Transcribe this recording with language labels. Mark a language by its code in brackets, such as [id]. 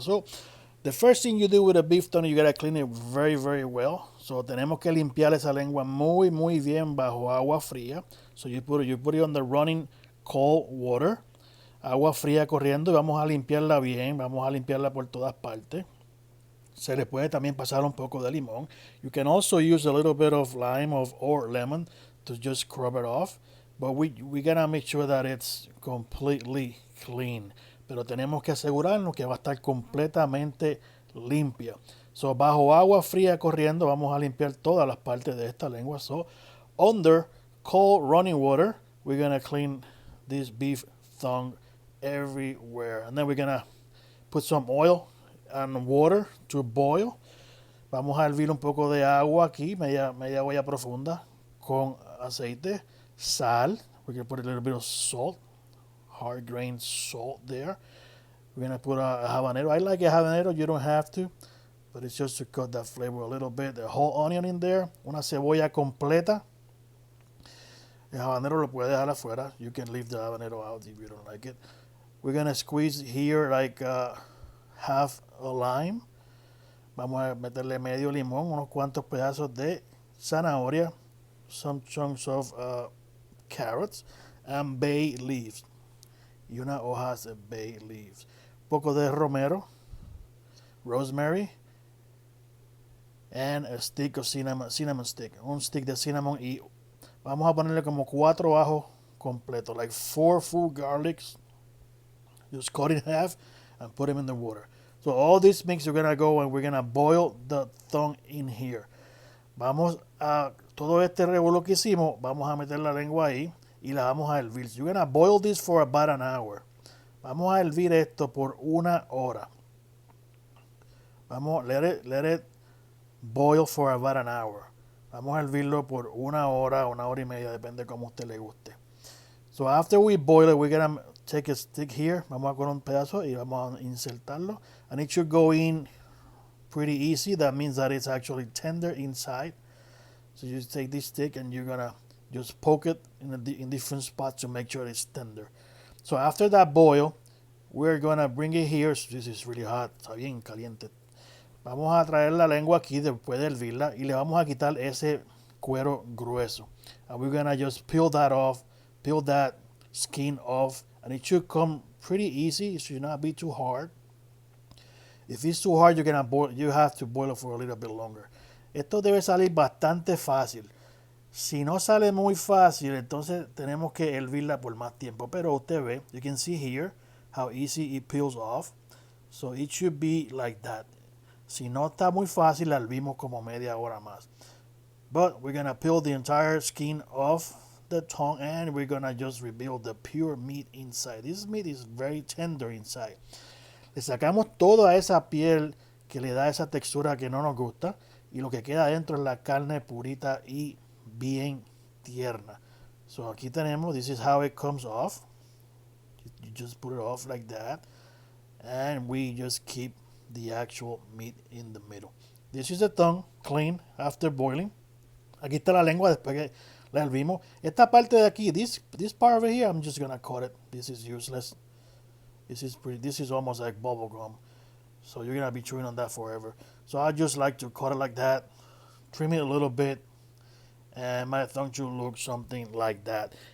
[en] So, the first thing you do with a beef tongue, you gotta clean it very, very well. [es] So, tenemos que limpiar esa lengua muy, muy bien bajo agua fría. [en] So, you put it on the running cold water. [es] Agua fría corriendo y vamos a limpiarla bien, vamos a limpiarla por todas partes. Se le puede también pasar un poco de limón. [en] You can also use a little bit of lime or lemon to just scrub it off. But we gotta make sure that it's completely clean. [es] Pero tenemos que asegurarnos que va a estar completamente limpia. So, bajo agua fría corriendo, vamos a limpiar todas las partes de esta lengua. [en] So, under cold running water, we're gonna clean this beef tongue everywhere. And then we're gonna put some oil and water to boil. [es] Vamos a hervir un poco de agua aquí, media olla profunda, con aceite, sal. [en] We're gonna put a little bit of salt, hard grained salt there. We're gonna put a habanero. I like a habanero, you don't have to, but it's just to cut that flavor a little bit. The whole onion in there, [es] una cebolla completa. El habanero lo puede dejar afuera. [en] You can leave the habanero out if you don't like it. We're gonna squeeze here like half a lime. [es] Vamos a meterle medio limón, unos cuantos pedazos de zanahoria, [en] some chunks of carrots, and bay leaves. [es] Y unas hojas de bay leaves. Un poco de romero, rosemary, [en] and a stick of cinnamon stick. [es] Un stick de cinnamon y vamos a ponerle como 4 ajos completos, [en] like 4 full garlics. Just cut in half and put them in the water. So all this mix we're gonna go and we're gonna boil the tongue in here. [es] Vamos a todo este revuelo que hicimos, vamos a meter la lengua ahí y la vamos a hervir. [en] So you're gonna boil this for about an hour. [es] Vamos a hervir esto por 1 hora. Vamos, [en] let it boil for about an hour. [es] Vamos a hervirlo por 1 hora y media, depende de cómo a usted le guste. [en] So after we boil it, we're gonna take a stick here. [es] Vamos a coger un pedazo y vamos a insertarlo. [en] And it should go in pretty easy. That means that it's actually tender inside. So you just take this stick and you're gonna just poke it in different spots to make sure it's tender. So after that boil, we're gonna bring it here. So this is really hot. [es] Está bien caliente. Vamos a traer la lengua aquí después de hervirla y le vamos a quitar ese cuero grueso. [en] And we're gonna just peel that skin off, and it should come pretty easy. It should not be too hard. If it's too hard, you have to boil it for a little bit longer. [es] Esto debe salir bastante fácil. Si no sale muy fácil, entonces tenemos que hervirla por más tiempo. Pero usted ve, [en] you can see here how easy it peels off. So it should be like that. [es] Si no está muy fácil, la hervimos como media hora más. [en] But we're gonna peel the entire skin off the tongue and we're gonna just reveal the pure meat inside. This meat is very tender inside. [es] Le sacamos toda esa piel que le da esa textura que no nos gusta y lo que queda adentro es la carne purita y bien tierna. [en] So [es] aquí tenemos, [en] this is how it comes off. You just put it off like that and we just keep the actual meat in the middle. This is the tongue, clean after boiling. [es] Aquí está la lengua después que la hervimos. Esta parte de aquí, [en] this part over here, I'm just gonna cut it. This is useless. This is almost like bubble gum. So you're gonna be chewing on that forever. So I just like to cut it like that, trim it a little bit, and my tongue should look something like that.